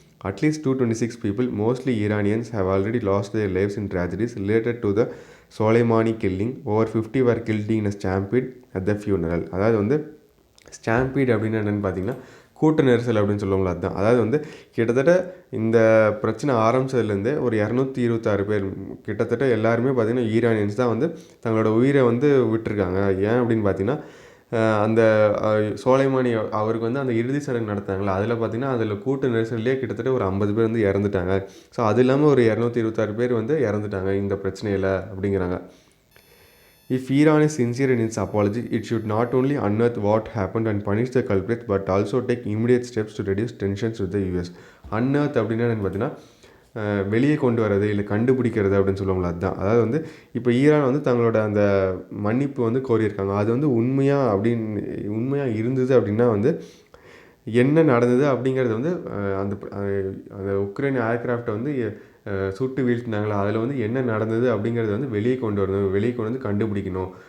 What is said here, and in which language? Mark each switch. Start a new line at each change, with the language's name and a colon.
English: At least 226 people, mostly Iranians, have already lost their lives in tragedies related to the Soleimani killing. Over 50 were killed in a stampede at the funeral.
Tamil: அதாவது வந்து stampede அப்படின்னு என்னென்னு பார்த்தீங்கன்னா கூட்ட நெரிசல் அப்படின்னு சொல்லுவாங்களா, அதுதான். அதாவது வந்து கிட்டத்தட்ட இந்த பிரச்சனை ஆரம்பித்ததுலேருந்தே ஒரு 226 பேர் கிட்டத்தட்ட எல்லாருமே பார்த்திங்கன்னா ஈரானியன்ஸ் தான் வந்து தங்களோட உயிரை வந்து விட்டுருக்காங்க. ஏன் அப்படின்னு பார்த்தீங்கன்னா அந்த சோலைமானி அவருக்கு வந்து அந்த இறுதி சடங்கு நடத்தாங்களா, அதில் பார்த்திங்கன்னா அதில் கூட்ட நெரிசல்லே கிட்டத்தட்ட ஒரு 50 பேர் வந்து இறந்துட்டாங்க. ஸோ அது இல்லாமல் ஒரு 226 பேர் வந்து இறந்துட்டாங்க இந்த பிரச்சனையில் அப்படிங்கிறாங்க.
English: If Iran is sincere in its apology, it should not only unearth what happened and punish the culprits, but also take immediate steps to reduce tensions with the US.
Tamil: Unearth அப்படின்னா என்னென்னு பார்த்தீங்கன்னா வெளியே கொண்டு வரது இல்லை கண்டுபிடிக்கிறது அப்படின்னு சொல்லுவாங்களா, அதுதான். அதாவது வந்து இப்போ ஈரான் வந்து தங்களோட அந்த மன்னிப்பு வந்து கோரியிருக்காங்க. அது வந்து உண்மையாக இருந்தது அப்படின்னா வந்து என்ன நடந்தது அப்படிங்கிறது வந்து அந்த உக்ரைன் ஏர்க்ராஃப்டை வந்து சுட்டு வீழ்த்தினாங்களா, அதில் வந்து என்ன நடந்தது அப்படிங்கிறது வந்து வெளியே கொண்டு வந்து கண்டுபிடிக்கணும்.